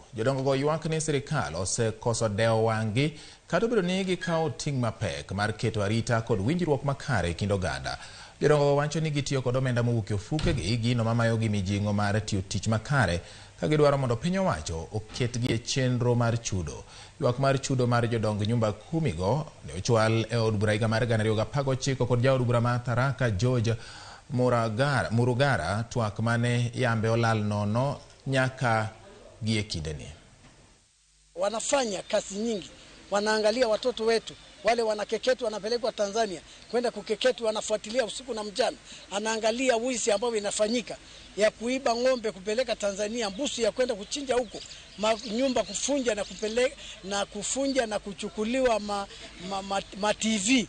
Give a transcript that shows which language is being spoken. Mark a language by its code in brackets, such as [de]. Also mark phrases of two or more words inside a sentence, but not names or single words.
[luo] Jodongo go ywak ni sirikal osekoso deo wang'gi kata obedo ni gikawo ting' mapek mar keto arita kod winjruok makare kind oganda. Jodongo go wacho ni gitiyo kod omenda mowuok e ofukegi gino mamayogi mijing'o mar tiyo tich makare ka gidwaro mondo piny owacho oketgi e chenro mar chudo. Ywak mar chudo mar jodong nyumba kumi go ne ochwal e od bura higa mar 2019 kod jaod bura ma Tharaka George Murugara, twak mane yambe olal nono nyaka gie kindeni. [sw] Wanafanya kazi nyingi, wanaangalia watoto wetu wale wanakeketwa wanapelekwa Tanzania kwenda kukeketwa, wanafuatilia usiku na mchana, anaangalia wizi ambao inafanyika ya kuiba ng'ombe kupeleka Tanzania, mbuzi ya kwenda kuchinja huko, nyumba kufunja na kupeleka na kufunja na kuchukuliwa ma TV.